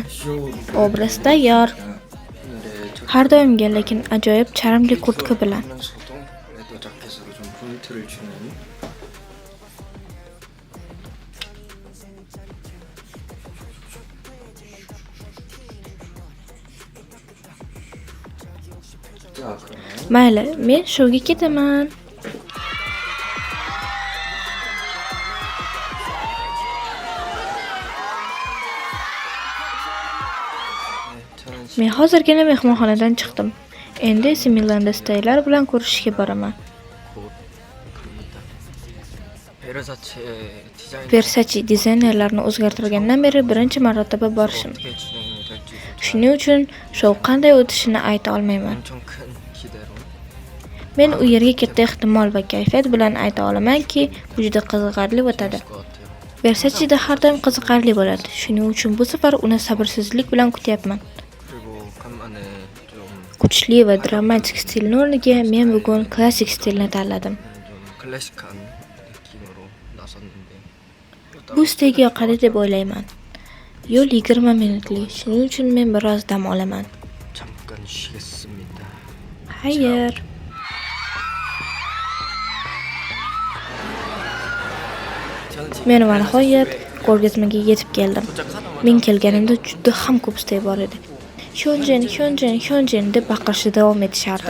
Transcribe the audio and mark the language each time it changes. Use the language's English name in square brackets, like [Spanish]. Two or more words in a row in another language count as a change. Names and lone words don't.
[Uzbek] Obraz tayyor. Har doimgi, lekin ajoyib charmli kurtka bilan. [Korean] 레더 자켓으로 좀 포인트를 주는 자, 그러면 [Uzbek] Mayli, men shouga ketaman. Men hozirgina mehmonxonadan chiqdim. Endi esa Milanda Steylar bilan ko'rishishga boraman. [Korean] 베르사체 디자인 [Uzbek] Versace dizaynerlarni o'zgartirgandan beri birinchi marotaba borishim. [Korean] 어떻게 진행이 될지 [Uzbek] Shuning uchun shou qanday o'tishini ayta olmayman. [Korean] 엄청 큰 기대로 [Uzbek] Men u yerga katta ehtimol va kayfiyat bilan ayta olamanki, bu juda qiziqarli o'tadi. [Korean] 것 같아요. [Uzbek] Versachida har doim qiziqarli bo'ladi. Shuning uchun bu safar uni sabrsizlik bilan kutyapman. [Korean] 그리고 간만에 좀 [Uzbek] Kuchli va dramatik stilni o'rniga men bugun klassik stilni tanladim. [Korean] 클래식한 느낌으로 나섰는데 [Uzbek] Bu Steyga yoqadi deb o'ylayman. Yo'l 20 minutli, shuning uchun men biroz dam olaman. [Korean] 잠깐 쉬겠습니다. [Uzbek] Xayr. Men va nihoyat ko'rgazmaga yetib keldim. Men kelganimda juda ham ko'p Stey bor edi. Hyunjin deb baqirishda davom etishardi.